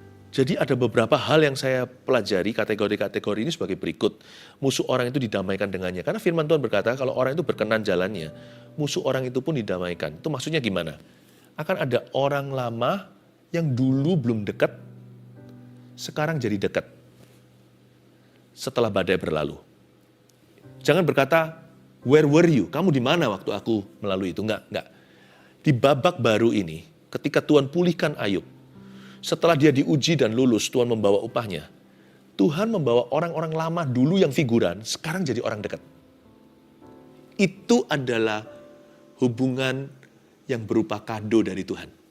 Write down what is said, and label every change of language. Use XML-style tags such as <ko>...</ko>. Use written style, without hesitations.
<id>Jadi ada beberapa hal yang saya pelajari, kategori-kategori ini sebagai berikut. Musuh orang itu didamaikan dengannya. Karena firman Tuhan berkata kalau orang itu berkenan jalannya, musuh orang itu pun didamaikan. Itu maksudnya gimana? Akan ada orang lama yang dulu belum dekat, sekarang jadi dekat. Setelah badai berlalu. Jangan berkata,</id> <en>where were you?</en> <id>Kamu di mana waktu aku melalui itu? Enggak. Di babak baru ini, ketika Tuhan pulihkan Ayub, setelah dia diuji dan lulus, Tuhan membawa upahnya. Tuhan membawa orang-orang lama dulu yang figuran, sekarang jadi orang dekat. Itu adalah hubungan yang berupa kado dari Tuhan.</id>